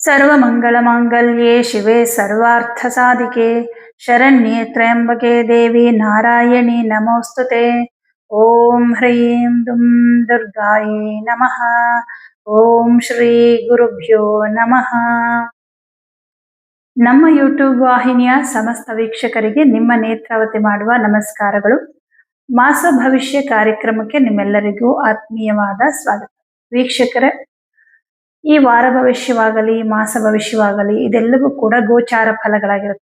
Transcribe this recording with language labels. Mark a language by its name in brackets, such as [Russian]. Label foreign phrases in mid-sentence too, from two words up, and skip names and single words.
[Sanskrit] सर्वमङ्गलमाङ्गल्ये शिवे सर्वार्थसाधिके शरण्ये त्र्यम्बके देवी नारायणी नमोस्तुते। ॐ ह्रीं दुं दुर्गायै नमः। ॐ ಶ್ರೀ ಗುರುಭ್ಯೋ ನಮಃ. [Kannada] ನಮ್ಮ ಯೂಟ್ಯೂಬ್ ವಾಹಿನಿಯ ಸಮಸ್ತ ವೀಕ್ಷಕರಿಗೆ ನಿಮ್ಮ ನೇತ್ರಾವತಿ ಮಾಡುವ ನಮಸ್ಕಾರಗಳು. ಮಾಸ ಭವಿಷ್ಯ ಕಾರ್ಯಕ್ರಮಕ್ಕೆ ನಿಮ್ಮೆಲ್ಲರಿಗೂ ಆತ್ಮೀಯವಾದ ಸ್ವಾಗತ. ವೀಕ್ಷಕರೇ, ಈ ವಾರ ಭವಿಷ್ಯವಾಗಲಿ ಮಾಸ ಭವಿಷ್ಯವಾಗಲಿ ಇದೆಲ್ಲವೂ ಕೂಡ ಗೋಚಾರ ಫಲಗಳಾಗಿರುತ್ತೆ.